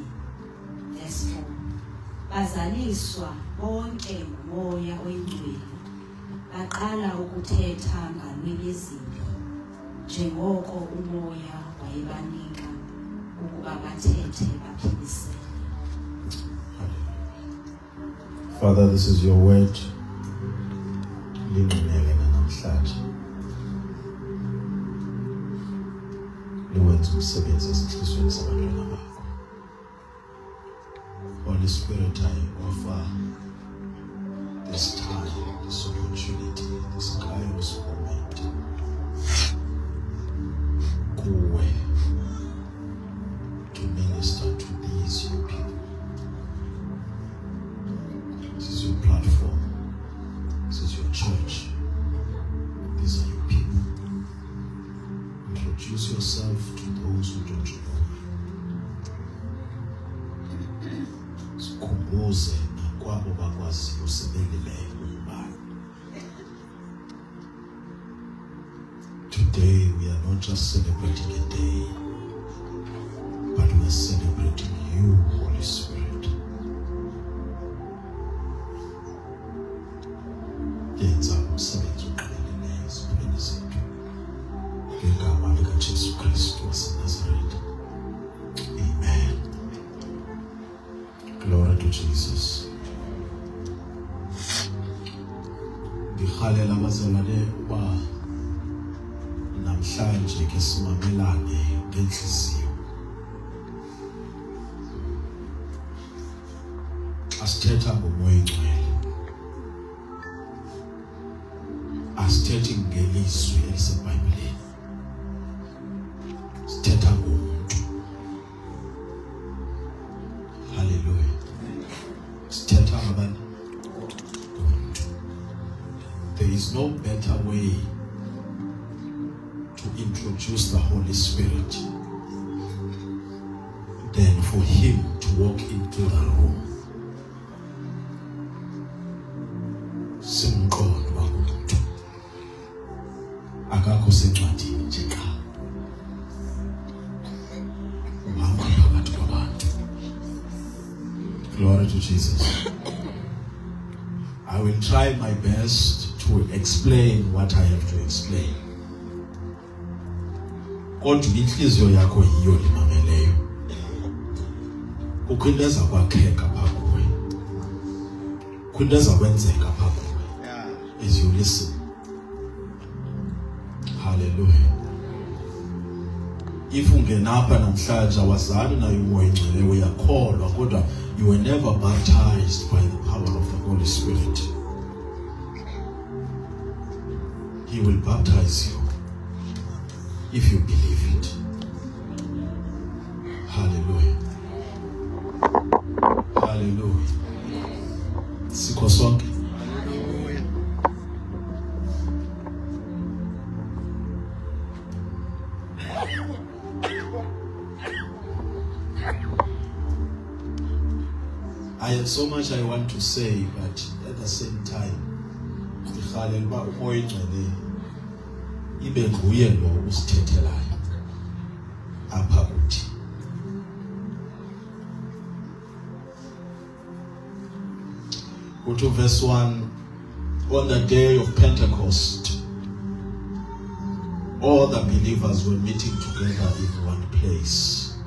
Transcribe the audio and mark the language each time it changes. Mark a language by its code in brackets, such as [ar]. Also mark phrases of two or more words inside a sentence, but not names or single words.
[en] Verse 4. [xh] Bazaliswa bonke nguMoya Oyingcwele. Baqala ukuthetha ngalwimi ezinye njengoko uMoya wayebanika ukuba bathethe baphilisele. [en] Father, this is your word. [xh] Lingcwele namhlanje. [zu] Liwenza umsebenzi ezinhlizweni zabantwana bakho. [en] Holy Spirit, I offer this time, this opportunity, this kairos moment kuwe to minister to these your people. platform. This is your church. These are your people. Introduce yourself to those who don't know. [xh] Sikhumbuze nakwabo bakwaziyo sebelileyo umbani. [en] Today we are not just celebrating a day, but we are celebrating you, Holy Spirit. [zu] Yenza umsebenzi oqhelekileyo ezimpilweni zethu. Ngegama likaJesu Kristu waseNazaretha. [en] Amen. Glory to Jesus. [xh] Ngihalela abazalwane uba namhlanje ke simamelane ngenhliziyo. Asithetha ngomoya oyingcwele. Asithethi ngelizwi eliseBhayibhelini. Sithetha ngomuntu. Hallelujah. Sithetha ngabantu. [en] There is no better way to introduce the Holy Spirit than for Him to walk into the room. [xh] Simqondo wakumuntu. Akakho sencwadini nje qha. Uhamba phakathi kwabantu. [en] Glory to Jesus. I will try my best to explain what I have to explain. [xh] Kodwa inhliziyo yakho yiyo limameleyo. Kukho into eza kwakheka phaa kuwe. Kukho into eza kwenzeka phaa kuwe. [en] As you listen. Hallelujah. If [xh] ungenapha namhlanje wazali nayo umoya oyingcwele uyakholwa kodwa [en] you were never baptized by the power of the Holy Spirit. He will baptize you if you believe it. Hallelujah. Hallelujah. [xh] Sikho sonke. [en] I have so much I want to say, but at the same time, [xh] ngihalela uba umoya oyingcwele ibe nguye lo usithethelayo apha kuthi. [en] Go to verse 1. On the day of Pentecost, all the believers were meeting together in one place.